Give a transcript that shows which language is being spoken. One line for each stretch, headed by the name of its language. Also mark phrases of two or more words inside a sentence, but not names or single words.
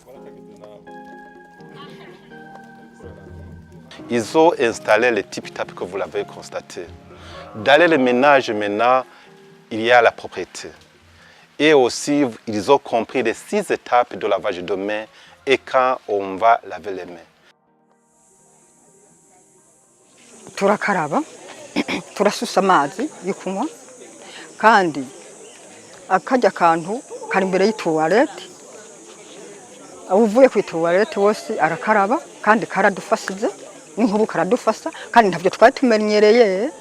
French: Ils ont installé les tip-tap que vous l'avez constaté. Dans les ménages maintenant, il y a la propriété. Et aussi, ils ont compris les 6 étapes de lavage de mains et quand on va laver les mains.
Rundi: Turakaraba, turasusa amazi yo kunywa, kandi akarya kantu kari imbere y'ituwarete. Uvuye ku ituwarete wose arakaraba kandi karadufashije, n'inkubu karadufasha kandi ntavyo twari tumenyereye.